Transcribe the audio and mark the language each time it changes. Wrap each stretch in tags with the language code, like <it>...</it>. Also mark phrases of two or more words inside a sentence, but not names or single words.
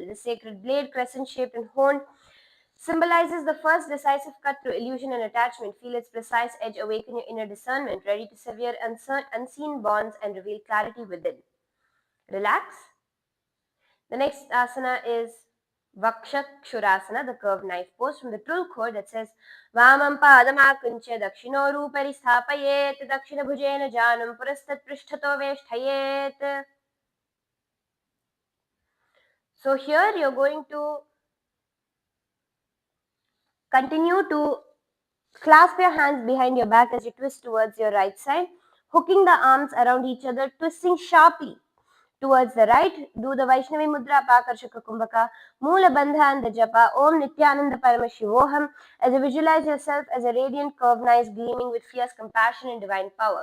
<en>The sacred blade, crescent shaped and honed, symbolizes the first decisive cut through illusion and attachment. Feel its precise edge awaken your inner discernment, ready to sever unseen bonds and reveal clarity within. Relax. The next asana is Vakshakshurasana, the curved knife pose from the true core that says</en> <sa>वामं पादमाकुञ्च दक्षिणोरुपरि स्थापयेत् दक्षिण भुजेन जानं पुरस्तात् पृष्ठतो वेष्टयेत्.</sa> <en>So here you're going to continue to clasp your hands behind your back as you twist towards your right side, hooking the arms around each other, twisting sharply Towards the right, do the Vaishnavi Mudra, Apakarshaka Kumbhaka, Moola Bandha and the Japa,</en> <sa>ॐ नित्यानन्द परम शिवोऽहम्,</sa> <en>as you visualize yourself as a radiant curved knife gleaming with fierce compassion and divine power.</en>